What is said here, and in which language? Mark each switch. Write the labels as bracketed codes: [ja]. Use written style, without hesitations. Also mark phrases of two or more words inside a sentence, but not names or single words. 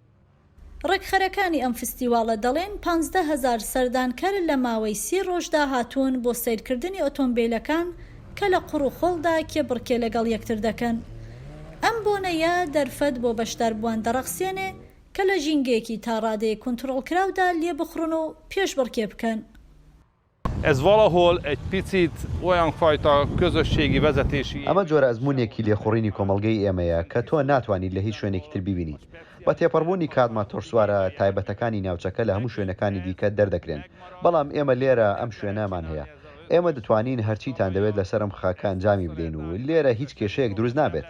[ckb] ڕێکخەرەکانی ئەم فستیواڵە دەڵێن 15,000 سەردانکەر لە ماوەی 30 ڕۆژدا هاتوون بۆ سیرکردنی ئۆتۆمبیلەکان کە لە قوڕ و خۆڵدا کێبڕکێ لەگەڵ یەکتر دەکەن. ئەم بۆنەیە دەرفەت بۆ بەشداربووان دەڕەخسێنێ کە لە ژینگەیەکی تا ڕادەیە کۆنتڕۆڵکراودا لێ بخڕن و پێشبڕکێ بکەن. [hu] Ez valahol egy picit olyan fajta közösségi vezetési... [ckb] ئەمە جۆرە ئەزمونێکی لێخوڕینی کۆمەڵگەی ئێمەیە کە تۆ ناتوانیت لە هیچ شوێنێکی تر ببینیت. بە تێپەڕبوونی کاتمە تۆرسوارە تایبەتەکانی ناوچەکە لە هەموو شوێنەکانی دیکە دەردەکرێن، بەڵام ئێمە لێرە ئەم شوێنەمان هەیە. ئێمە دەتوانین هەرچیتان دەوێت لەسەرم خاکە ئەنجامی بدەین و لێرە هیچ کێشەیەک دروست نابێت.